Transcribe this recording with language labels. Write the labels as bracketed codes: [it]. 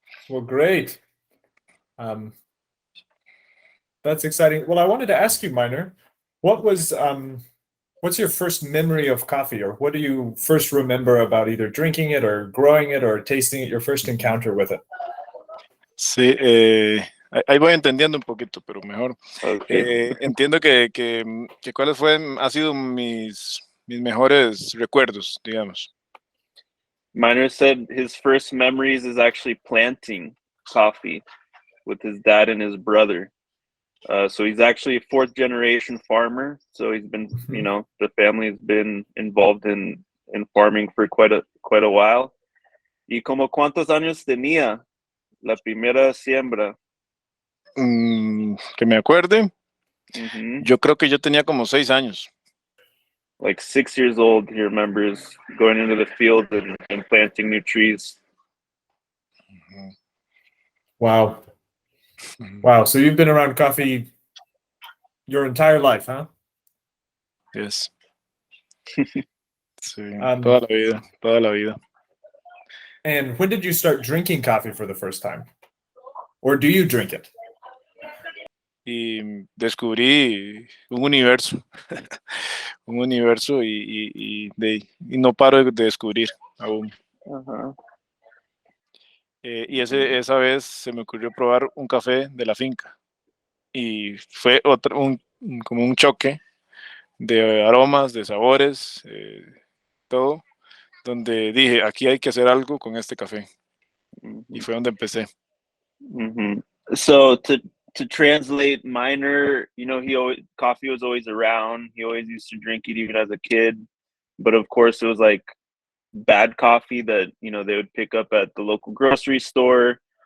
[en] Well, great. That's exciting. Well, I wanted to ask you, Minor, what's your first memory of coffee, or what do you first remember about either drinking it or growing it or tasting it, your first encounter with it? [es] Sí, ahí voy entendiendo un poquito, pero mejor. [en] Okay. [es] Entiendo que cuáles han sido mis mejores recuerdos, digamos. [en] Minor said his first memories is actually planting coffee with his dad and his brother. So he's actually a fourth generation farmer. So he's been, the family has been involved in farming for quite a while. [es] ¿Y como cuántos años tenía la primera siembra? Que me acuerde, yo creo que yo tenía como 6 años. [en] Like 6 years old, he remembers going into the field and planting new trees. Wow. Wow. So you've been around coffee your entire life, huh? Yes. [es] Sí, toda la vida. [en] And when did you start drinking coffee for the first time? Or do you drink it? [es] Y descubrí un universo, y no paro de descubrir aún. Y esa vez se me ocurrió probar un café de la finca y fue como un choque de aromas, de sabores, todo, donde dije, aquí hay que hacer algo con este café. Y fue donde empecé. [en] So to translate, Minor, coffee was always around. He always used to drink it even as a kid. But of course, it was like bad coffee that, they would pick up at the local grocery store.